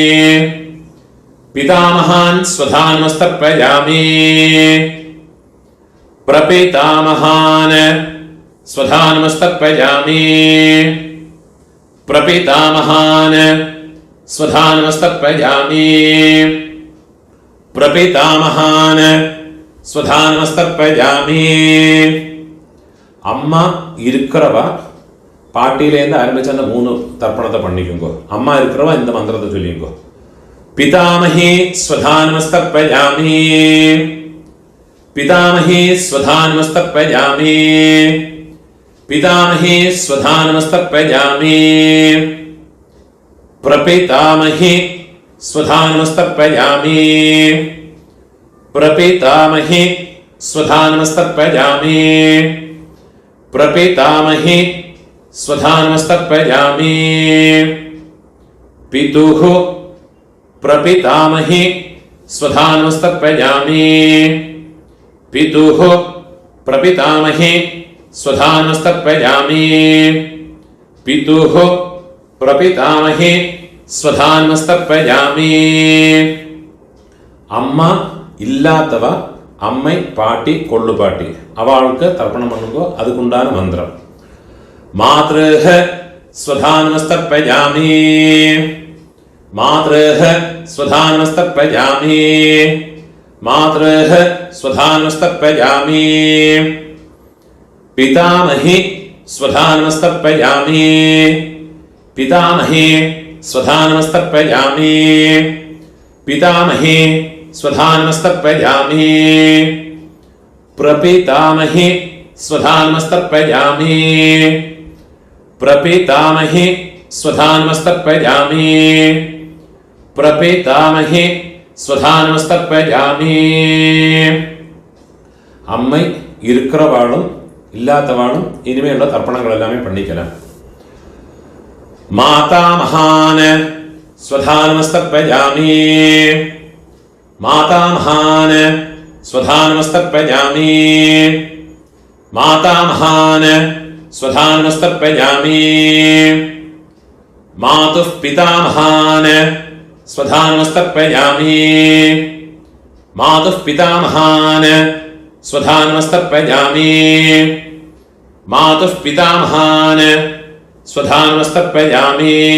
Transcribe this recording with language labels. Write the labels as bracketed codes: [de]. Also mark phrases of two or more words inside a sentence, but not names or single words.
[sa] पितामहान् स्वधानमस्तर्पयामि प्रपितामहान् स्वधानमस्तर्पयामि प्रपितामहान् स्वधानमस्तर्पयामि प्रपितामहान् स्वधानमस्तर्पयामि പ്രപിതാമഹാൻ സ്വധാനമസ്തർപ്പയാമി പ്രപിതാമഹാൻ സ്വധാനമസ്തർപ്പയാമി. [ta] അമ്മ இருக்கிறவ பாட்டியிலேருந்து ஆரம்பிச்ச அந்த 3 தர்ப்பணத்தை பண்ணிக்குங்கோ. அம்மா இருக்கிறவ இந்த மந்திரத்தை சொல்லிங்கோ. [sa] पितामही स्वधानमस्तर्पयामि पितामही स्वधानमस्तर्पयामि पितामही स्वधानमस्तर्पयामि பிதாமஹி ஸ்வதானமஸ்தர்ப்பயாமி प्रपितामही स्वधानमस्तर्पयामि प्रपितामही स्वधानमस्तर्पयामि प्रपितामही स्वधानमस्तर्पयामि पितुः प्रपितामही स्वधानमस्तर्पयामि पितुः प्रपितामही स्वधानमस्तर्पयामि पितुः प्रपितामही स्वधानमस्तर्पयामि [ta] அம்மா இல்லாதவ அம்மை பாட்டி கொள்ளுப்பாட்டி அவளுக்கு தர்ப்பணம் பண்ணும்போ அதுகொண்டுதான் மந்திரம் [sa] मातृः स्वधानमस्तर्पयामि मातृः स्वधानमस्तर्पयामि मातृः स्वधानमस्तर्पयामि मातृः स्वधानमस्तर्पयामि पितामही स्वधानमस्तर्पयामि पितामही स्वधानमस्तर्पयामि പിതാമഹി സ്വധാനമസ്തർപ്പയാമി पितामही स्वधानमस्तर्पयामि प्रपितामही स्वधानमस्तर्पयामि प्रपितामही स्वधानमस्तर्पयामि प्रपितामही स्वधानमस्तर्पयामि [ta] அம்மா இருக்கிறவாளும் இல்லாதவாளும் இனிமேலுள்ள தர்ப்பணங்களெல்லாம் பண்ணிக்கலாம் [sa] മാതാമഹാന स्वधानमस्तर्पयामि मातामहान स्वधानमस्तर्पयामि मातामहान स्वधानमस्तर्पयामि मातुः पितामहान स्वधानमस्तर्पयामि मातुः पितामहान स्वधानमस्तर्पयामि मातुः पितामहान स्वधानमस्तर्पयामि